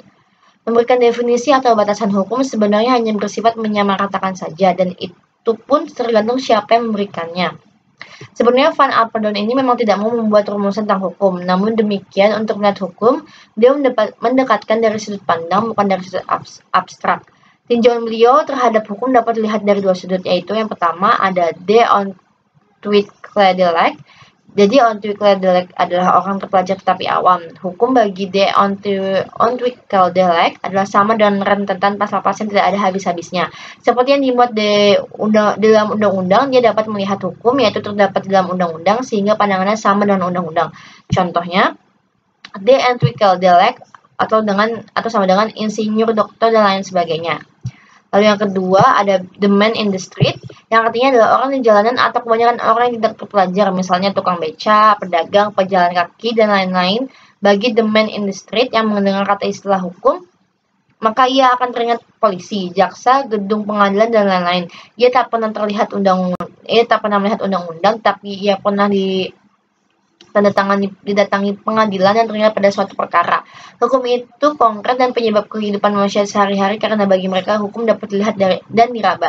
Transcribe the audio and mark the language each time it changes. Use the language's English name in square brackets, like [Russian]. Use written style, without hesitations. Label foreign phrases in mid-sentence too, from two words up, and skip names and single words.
[Indonesian] Memberikan definisi atau batasan hukum sebenarnya hanya bersifat menyamaratakan saja, dan itu pun tergantung siapa yang memberikannya. Sebenarnya Van Apeldoorn ini memang tidak mau membuat rumusan tentang hukum, namun demikian untuk melihat hukum, beliau mendekatkan dari sudut pandang bukan dari sudut abstrak. Tinjauan beliau terhadap hukum dapat dilihat dari dua sudut, yaitu yang pertama ada [Dutch] de ontwikkelaar. [Indonesian] Jadi ontwikkelaar adalah orang terpelajar tetapi awam. Hukum bagi [Dutch] de ontwikkelaar [Indonesian] adalah sama dengan rentetan pasal-pasal yang tidak ada habis-habisnya. Seperti yang dimuat dalam undang-undang, dia dapat melihat hukum yaitu terdapat dalam undang-undang sehingga pandangannya sama dengan undang-undang. Contohnya, [Dutch] de ontwikkelaar [Indonesian] atau sama dengan insinyur, dokter, dan lain sebagainya. Lalu yang kedua ada [English] the man in the street, [Indonesian] yang artinya adalah orang di jalanan atau kebanyakan orang yang tidak terpelajar, misalnya tukang beca, pedagang, pejalan kaki, dan lain-lain. Bagi [English] the man in the street [Indonesian] yang mendengar kata istilah hukum, maka ia akan teringat polisi, jaksa, gedung pengadilan, dan lain-lain. Ia tak pernah melihat undang-undang, tapi ia pernah didatangi pengadilan dan terlibat pada suatu perkara. Hukum itu konkret dan penyebab kehidupan manusia sehari-hari karena bagi mereka hukum dapat dilihat dan diraba.